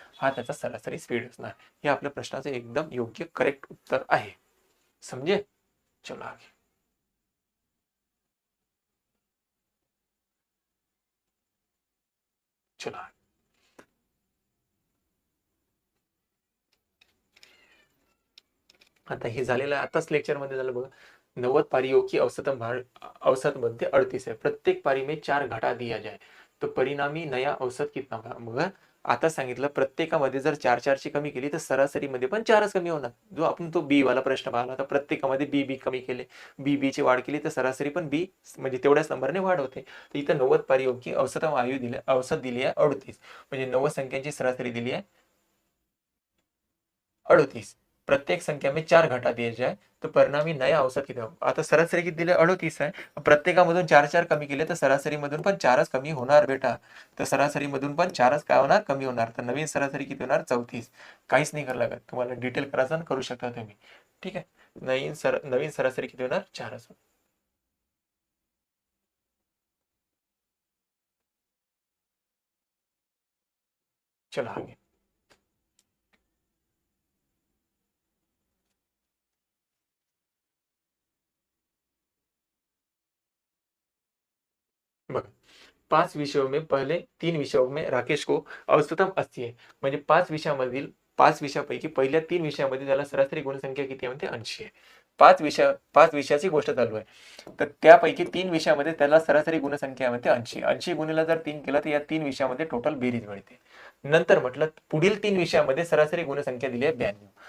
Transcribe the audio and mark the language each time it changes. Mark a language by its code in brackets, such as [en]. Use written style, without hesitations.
[mr] हा त्याचा सरासरी स्पीड असणार. हे आपल्या प्रश्नाचं एकदम योग्य करेक्ट उत्तर आहे. समजे. [hi] चलो आगे. चलो आगे. [mr] आता हे झालेलं आहे, आताच लेक्चरमध्ये झालं बघा. [hi] 90 पारियों की औसत मध्य 38 है, प्रत्येक पारी में 4 घटा दिया जाए तो परिणामी नया औसत कितना होगा. [mr] बघा आता सांगितलं प्रत्येकामध्ये जर 4 4 ची कमी केली तर सरासरीमध्ये पण 4च कमी होणार. जो आपण तो बी वाला प्रश्न पाहिला होता, प्रत्येकामध्ये बी कमी केले, बी ची वाढ केली तर सरासरी पण बी म्हणजे तेवढ्याच नंबरने वाढ होते. तर इथं [hi] 90 पारियों की औसत [mr] दिली आहे 38, म्हणजे 90 संख्यांची सरासरी दिली आहे 38. [hi] प्रत्येक संख्या में 4 घटा दिए जाए तो परिणामी नया औसत किती होगा. [mr] आता सरासरी किती दिले, 38 आहे. प्रत्येकामधून 4 4 कमी केले तर सरासरी मधून पण 4च कमी होणार बेटा. तर सरासरी मधून पण 4च काय होणार, कमी होणार. तर नवीन सरासरी किती होणार, 34. काहीच नाही करावं लागत तुम्हाला, डिटेल करायचं करू शकता तुम्ही. ठीक आहे. नवीन सरासरी किती होणार, 4च. [hi] चलो आगे. बघा 5 विषयों में पहले 3 विषयों में राकेश को औसतम 80 आहे. [mr] म्हणजे 5 विषयापैकी पहिल्या 3 विषयामध्ये त्याला सरासरी गुणसंख्या किती आहे म्हणते, 80 आहे. 5 विषयाची गोष्ट चालू आहे. तर त्यापैकी 3 विषयामध्ये त्याला सरासरी गुणसंख्या म्हणते 80. 80 गुणिला जर 3 केला तर या 3 विषयामध्ये टोटल बेरीज मिळते. नंतर म्हटलं पुढील 3 विषयामध्ये सरासरी गुणसंख्या दिली आहे 92.